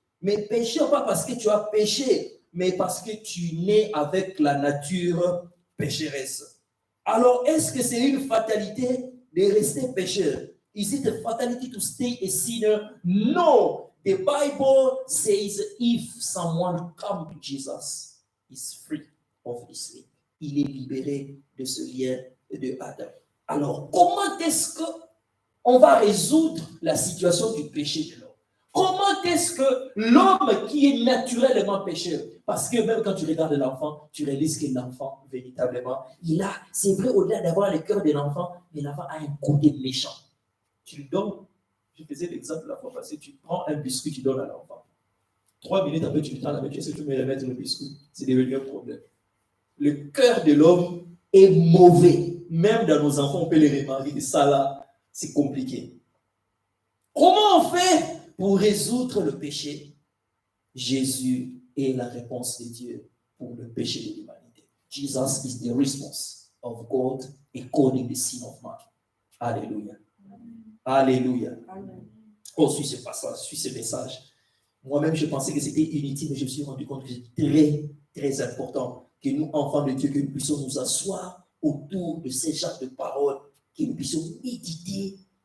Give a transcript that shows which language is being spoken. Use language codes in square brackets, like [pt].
[fr] Mais pécheur pas parce que tu as péché, mais parce que tu nais avec la nature pécheresse. Alors, est-ce que c'est une fatalité de rester pécheur? [en] Is it a fatality to stay a sinner? No. The Bible says if someone comes to Jesus, he's free of this link. [fr] Il est libéré de ce lien de Adam. Alors, comment est-ce qu'on va résoudre la situation du péché de l'homme? Comment est-ce que l'homme qui est naturellement pécheur, parce que même quand tu regardes l'enfant, tu réalises que l'enfant, véritablement, c'est vrai, au-delà d'avoir le cœur de l'enfant, mais l'enfant a un côté méchant. Tu lui donnes, je faisais l'exemple la fois passée, tu prends un biscuit, tu donnes à l'enfant. 3 minutes après, tu lui tends la main, tu sais que tu me remettre le biscuit. C'est devenu un problème. Le cœur de l'homme est mauvais. Même dans nos enfants, on peut les remarquer. Ça là, c'est compliqué. Comment on fait pour résoudre le péché? Jésus est la réponse de Dieu pour le péché de l'humanité. [en] Jesus is the response of God according to the sin of man. [fr] Alléluia. Alléluia. Oh, suis ce passage, suis ce message. Moi-même, je pensais que c'était inutile, mais je me suis rendu compte que c'est très, très important que nous, enfants de Dieu, que nous puissions nous asseoir autour de ces genres de paroles, que nous puissions méditer.